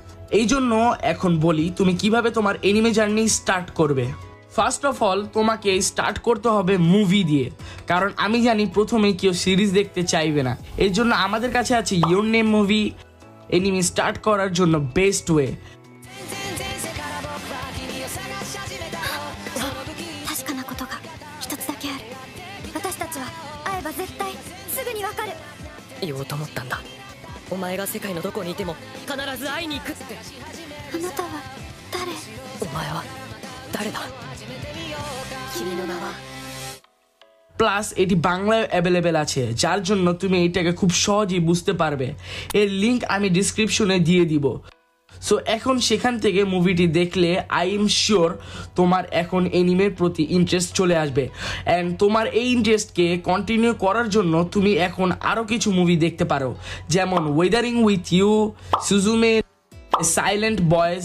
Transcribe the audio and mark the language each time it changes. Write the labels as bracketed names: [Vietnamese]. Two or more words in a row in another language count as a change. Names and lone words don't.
[Bangla] এই জন্য এখন বলি তুমি কিভাবে তোমার [English] anime journey start [Bangla] করবে। [English] first of all [Bangla] তোমাকে স্টার্ট করতে হবে মুভি দিয়ে, কারণ আমি জানি প্রথমেই কেউ সিরিজ দেখতে চাইবে না। এই জন্য আমাদের কাছে আছে ইয়োর নেম মুভি, [English] anime start [Bangla] করার জন্য [English] best way. [Japanese] 言おうと思ったんだ。お前が世界のどこにいても必ず会いに行くって。あなたは誰？お前は誰だ？君の名は。 [Bangla] প্লাস এটি বাংলায় অ্যাভেলেবেল আছে, যার জন্য তুমি এটাকে খুব সহজেই বুঝতে পারবে। এর লিঙ্ক আমি ডিসক্রিপশনে দিয়ে দিব। সো এখন সেখান থেকে মুভিটি দেখলে [English] I am sure [Bangla] তোমার এখন এনিমের প্রতি ইন্টারেস্ট চলে আসবে। অ্যান্ড তোমার এই ইন্টারেস্টকে কন্টিনিউ করার জন্য তুমি এখন আরও কিছু মুভি দেখতে পারো, যেমন ওয়েদারিং উইথ ইউ, সুজুমে, সাইলেন্ট বয়েজ।